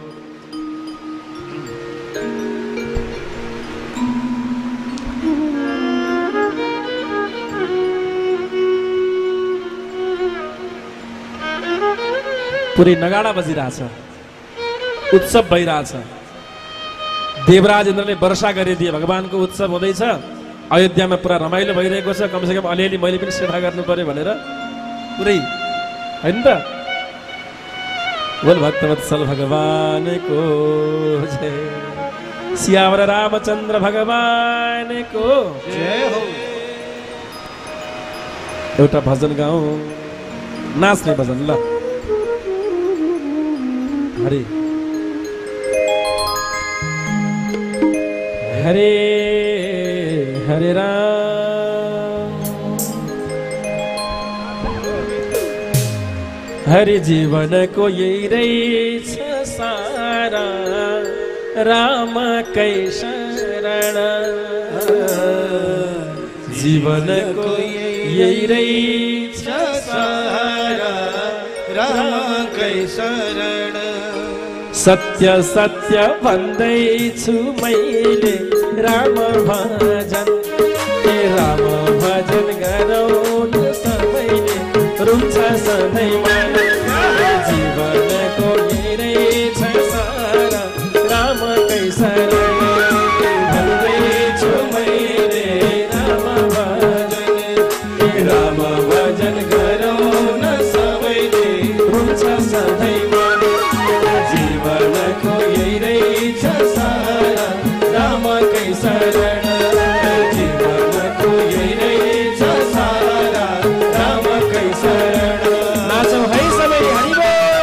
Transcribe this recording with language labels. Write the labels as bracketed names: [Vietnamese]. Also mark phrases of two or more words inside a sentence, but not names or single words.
[Nepali] पुरै नगाडा बजिरहेछ, उत्सव भइरहेछ। देवराज इन्द्रले वर्षा गरिदिए, भगवानको उत्सव हुँदैछ, अयोध्यामा पुरा रमाइलो भइरहेको छ, कमसेकम अलिअलि मैले पनि सेवा गर्नु पर्यो भनेर पुरै होइन त। बोल भक्तवत्सल भगवानको जय, सियावर रामचन्द्र भगवानको जय हो। एउटा भजन गाउँ, नाच्ने भजन। ल हरे हरे हरे राम, हरे जीवन को यही रहेछ सारा, राम कै शरण। जीवन को यही रहेछ सारा, राम कै शरण। सत्य सत्य भन्दैछु मैले राम भजन, हे राम भजन गरौँ न सबैले, रुन्छ सधैँ मन। जीवनको यही रहेछ सारा, राम कै शरण। भन्दैछु मैले राम भजन, हे राम भजन गरौँ न सबैले, रुन्छ सधैँ मन। जीवनको यही रहेछ सारा, राम कै शरण। जीवनको यही रहेछ सारा, राम कै शरण। नाचौँ है सबै, हरि बोल।